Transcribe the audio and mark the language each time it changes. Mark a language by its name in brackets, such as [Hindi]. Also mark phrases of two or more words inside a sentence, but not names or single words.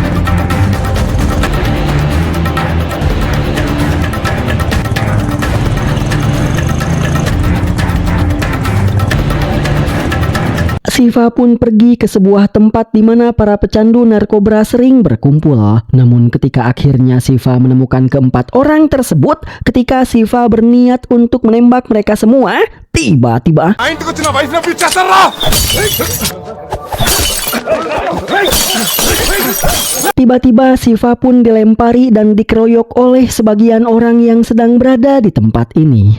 [Indonesian] Siva pun pergi ke sebuah tempat di mana para pecandu narkoba sering berkumpul. Namun ketika akhirnya Siva menemukan keempat orang tersebut, ketika Siva berniat untuk menembak mereka semua, tiba-tiba [Telugu] ఆ ఇంటికి వచ్చిన వైఫ్ ని అప్పుడు చేస్తారా? [Indonesian] Tiba-tiba Siva pun dilempari dan dikeroyok oleh sebagian orang yang sedang berada di tempat ini.